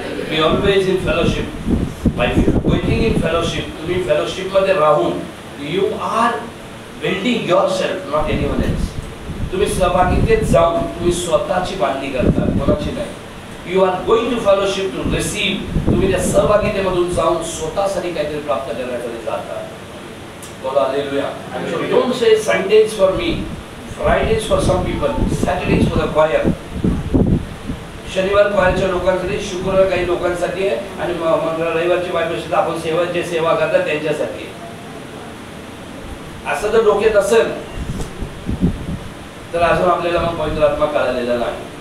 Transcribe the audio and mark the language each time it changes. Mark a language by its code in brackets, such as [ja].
[en] Be always in fellowship. By working in fellowship, [mr] तुम्ही fellowship मध्ये राहून [en] You are building yourself, not anyone else. [mr] तुम्ही सहभागीतेत जाऊन तुम्ही स्वतःची बांधणी करता, कोणाची नाही. [en] You are going to fellowship to receive. [mr] तुम्ही त्या सहभागीतेमधून जाऊन स्वतःसाठी काहीतरी प्राप्त करण्यासाठी जाता. बोला hallelujah. [en] So don't say Sundays for me, Fridays for some people, Saturdays for the choir. [mr] शनिवार क्वायरच्या लोकांसाठी, शुक्रवार काही लोकांसाठी आहे आणि रविवारची बायबल स्टडी आपण जे सेवा करतात त्यांच्यासाठी. असं जर डोक्यात असेल तर अजून आपल्याला मग पवित्र आत्मा कळालेला नाही.